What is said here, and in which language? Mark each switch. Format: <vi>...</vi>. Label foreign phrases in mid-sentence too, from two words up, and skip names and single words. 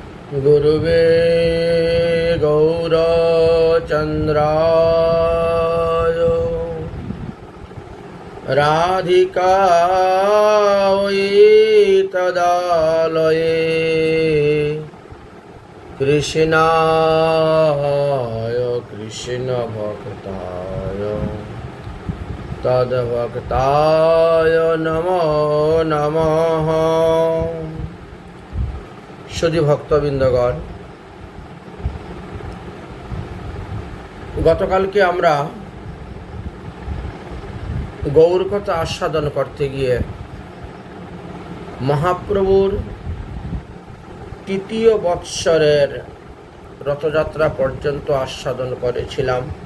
<sa>गुरुवे गौरचन्द्राय राधिकायै तदालये कृष्णाय कृष्णभक्ताय तद्भक्ताय नमो नमः।</sa> <bn>সুধী ভক্তবৃন্দগণ, গতকালকে আমরা গৌরকথা আস্বাদন করতে গিয়ে মহাপ্রভুর তৃতীয় বৎসরের রথযাত্রা পর্যন্ত আস্বাদন করেছিলাম।</bn>